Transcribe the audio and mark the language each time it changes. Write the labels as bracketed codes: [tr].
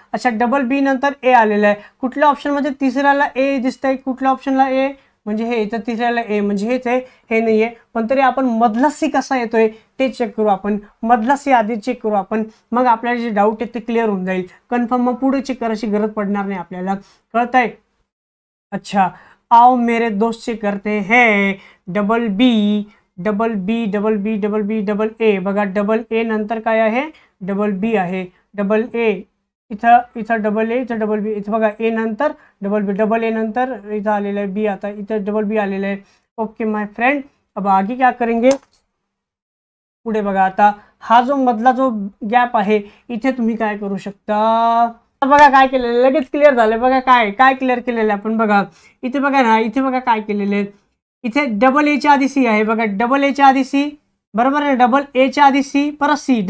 [mr] अच्छा डबल बी नंतर ए आलेलं आहे. कुठल्या ऑप्शनमध्ये तिसऱ्याला ए दिसतंय, कुठल्या ऑप्शनला ए, म्हणजे हे इथं तिसऱ्याला ए, म्हणजे हेच आहे, हे नाही आहे. पण तरी आपण मधला सी कसा येतोय ते चेक करू आपण. मधला सी आधी चेक करू आपण, मग आपल्याला जे डाऊट आहे ते क्लिअर होऊन जाईल. कन्फर्म मग पुढे चेक करायची गरज पडणार नाही आपल्याला. कळतंय? [hi] अच्छा आओ मेरे दोस्त से करते हैं. Double B, double B, double B, double B, double A. [mr] बघा डबल ए नंतर काय आहे, डबल बी आहे. डबल ए इथं, इथं डबल ए, इथं डबल बी. इथं बघा ए नंतर डबल बी, डबल ए नंतर इथं आलेलं आहे बी. आता इथं डबल बी आलेलं आहे. [en] okay my friend, [hi] अब आगे क्या करेंगे. [mr] पुढे बघा आता, हा जो मधला जो गॅप आहे इथे तुम्ही काय करू शकता. बघा काय केलेलं, लगेच क्लिअर झालं. बघा काय काय क्लिअर केलेलं आहे आपण. बघा इथे बघा ना, इथे बघा काय केलेलं आहे. इथे डबल एच्या आधी सी आहे. बघा डबल एच्या आधी सी, बरोबर आहे. डबल एच्या आधी सी, परत सी.